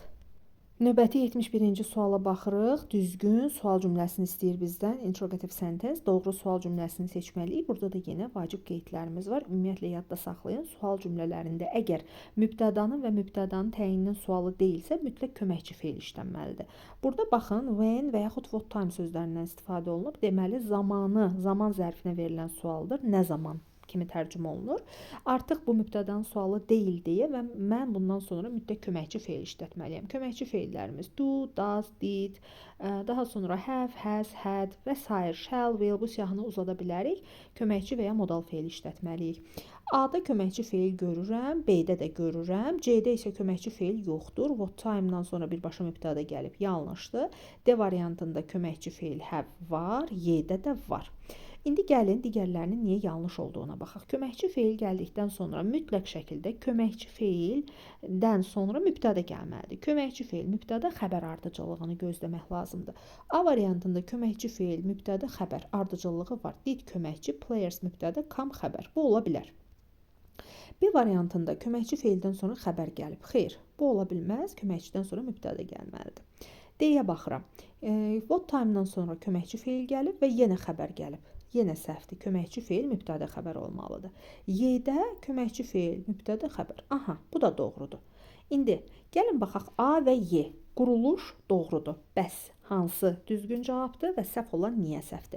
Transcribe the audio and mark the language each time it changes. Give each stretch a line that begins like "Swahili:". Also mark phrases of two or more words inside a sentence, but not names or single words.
Azerbaijani: Növbəti 71-ci suala baxırıq. Düzgün sual cümləsini istəyir bizdən.
English: Interrogative sentence.
Azerbaijani: Doğru sual cümləsini seçməliyik. Burada da yenə vacib qeydlərimiz var. Ümumiyyətlə yadda saxlayın. Sual cümlələrində əgər mübtədanın və mübtədanın təyininin sualı deyilsə, mütləq köməkçi feil işlənməlidir. Burada baxın, when və yaxud
English: what time
Azerbaijani: sözlərindən istifadə olunub. Deməli, zamanı, zaman zərfinə verilən sualdır. Nə zaman kimi tərcümə olunur. Artıq bu mübtədanın sualı deyil deyə və mən bundan sonra mütləq köməkçi feil işlətməliyəm. Köməkçi feillərimiz
English: do, does, did,
Azerbaijani: daha sonra
English: have, has, had
Azerbaijani: və s.
English: shall, will,
Azerbaijani: bu siyahını uzada bilərik. Köməkçi və ya modal feil işlətməliyik. A-da köməkçi feil görürəm, B-də də görürəm, C-də isə köməkçi feil yoxdur.
English: What time-
Azerbaijani: dan sonra birbaşa mübtəda gəlib, yanlışdır. D variantında köməkçi feil have var, Y-də də var. İndi gəlin digərlərinin niyə yanlış olduğuna baxaq. Köməkçi feil gəldikdən sonra mütləq şəkildə köməkçi feildən sonra mübtəda gəlməlidir. Köməkçi feil, mübtəda, xəbər ardıcıllığını gözləmək lazımdır. A variantında köməkçi feil, mübtəda, xəbər ardıcıllığı var. Did köməkçi, players mübtəda, come xəbər. Bu ola bilər. B variantında köməkçi feildən sonra xəbər gəlib. Xeyr, bu ola bilməz. Köməkçidən sonra mübtəda gəlməlidir. D-yə baxıram.
English: What time-
Azerbaijani: dan sonra köməkçi feil gəlib və yenə xəbər gəlib. Yenə səhvdir. Köməkçi feil, mübtəda xəbər olmalıdır. Y-də köməkçi feil, mübtəda xəbər. Aha, bu da doğrudur. İndi gəlin baxaq A və Y. Quruluş doğrudur. Bəs hansı düzgün cavabdır və səhv olan niyə səhvdir?